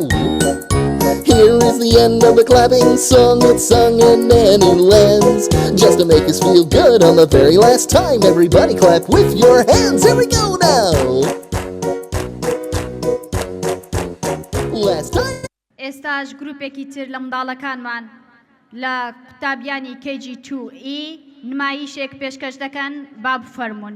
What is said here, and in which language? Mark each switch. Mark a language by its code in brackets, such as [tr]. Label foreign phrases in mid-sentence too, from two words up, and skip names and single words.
[en] Here is the end of the clapping song. It's sung in any lands. Just to make us feel good on the very last time, everybody clap with your hands. Here we go now. Last time. [ckb] ئێستاش گروپێکی تر لە منداڵەکانمان لە قوتابییانی KG2E نمایشێک پێشکەش دەکەن با بفەرمونون.